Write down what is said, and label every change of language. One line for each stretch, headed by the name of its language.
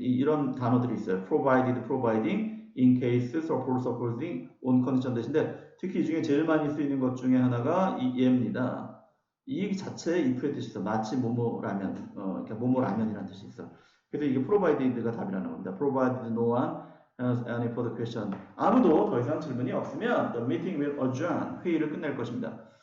Korean: 이런 단어들이 있어요. provided, providing, in case, suppose, supposing, on condition 대신데, 특히 이 중에 제일 많이 쓰이는 것 중에 하나가 얘입니다. 이 자체에 if의 뜻이 있어. 마치 뭐뭐라면, 그러니까 뭐뭐라면이라는 뜻이 있어. 그래서 이게 provided가 답이라는 겁니다.
English: provided no one has any further question.
Korean: 아무도 더 이상 질문이 없으면
English: the meeting will adjourn.
Korean: 회의를 끝낼 것입니다.